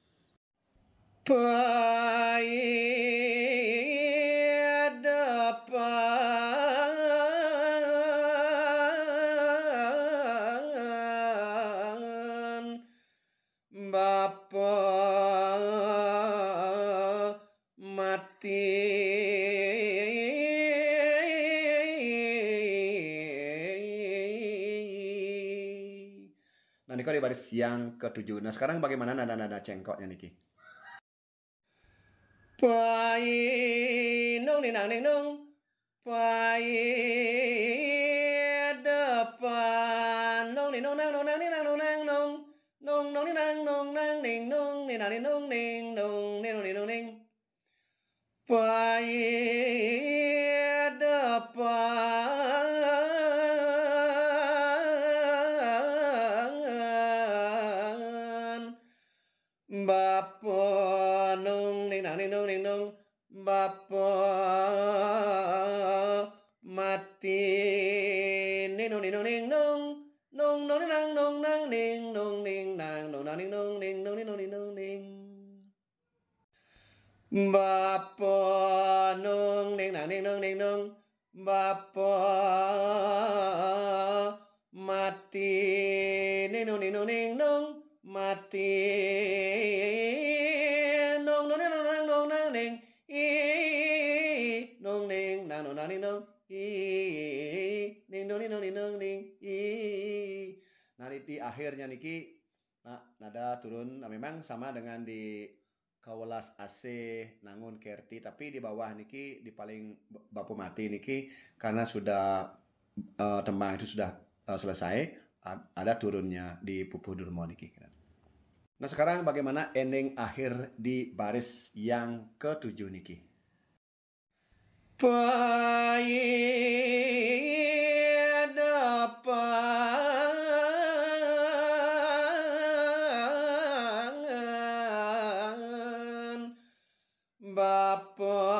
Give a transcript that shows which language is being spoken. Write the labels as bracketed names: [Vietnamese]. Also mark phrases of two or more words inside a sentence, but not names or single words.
[Balinese] Pahit depan Bapa mati [Indonesian] nah ini di baris yang ketujuh. Nah sekarang bagaimana nada-nada cengkoknya niki? Pai nong ning nang ning nong [Balinese] pai depan nong ning nong nang nong nang ning nang nong nang nong nong nong ning nang nong nang ning nong ning nang ning nong ning nong ning nong ning nong ning pai depan Bapa nong ning nang ning nong ning nong Bapa mati ning nong ning nong ning nong nong nong ning nang nong nang ning nong ning nang nong nang ning nong ning nong ning nong ning nong ning Bapa nong ning nang ning nong ning nong Bapa mati ning nong ning nong ning nong mati nong nong nang nong nong nang ning i nong ning nang nong nang ning nong i ning nong ning nong ning nong ning i. [Indonesian] Nah di akhirnya niki nah nada turun. Nah, memang sama dengan di kawelas AC nangun kerti, tapi di bawah niki di [Balinese] paling bapu mati [Indonesian] niki karena sudah tembang itu sudah selesai, ada turunnya di pupuh durmo niki. Nah sekarang bagaimana ending akhir di baris yang ketujuh niki? [Balinese] Pahit depan Bapa